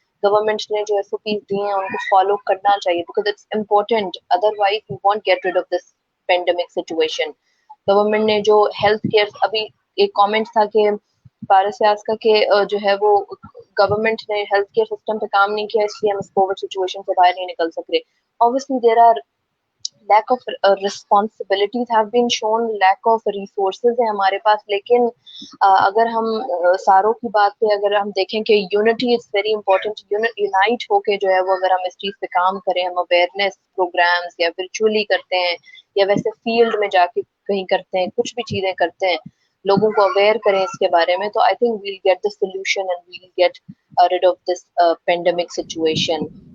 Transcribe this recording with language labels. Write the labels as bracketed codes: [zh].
[ur] Government نے جو S O Ps دی ہیں ان کو فالو کرنا چاہیے, [en] Because it's important, otherwise you want get rid of this pandemic situation. [ur] Government نے جو ہیلتھ کیئر, ابھی ایک کامنٹ تھا کہ پارس یاز کا کہ جو ہے وہ گورنمنٹ نے ہیلتھ کیئر سسٹم پہ کام نہیں کیا, اس لیے ہم اس کووڈ سچویشن سے باہر نہیں نکل سک رہے. [en] obviously there are lack of responsibilities have been shown, lack of resources [ur] ہیں ہمارے پاس. لیکن اگر ہم ساروں کی بات پہ اگر ہم دیکھیں کہ [en] unity is very important, [ur] unite ہو کے جو ہے وہ اگر ہم اس چیز پہ کام کریں, ہم اویئرنیس پروگرامس یا ورچولی کرتے ہیں یا ویسے فیلڈ میں جا کے کہیں کرتے ہیں, کچھ بھی چیزیں کرتے ہیں, لوگوں کو اویئر کریں اس کے بارے میں, تو [en] I think we'll get the solution and we'll get rid of this pandemic situation.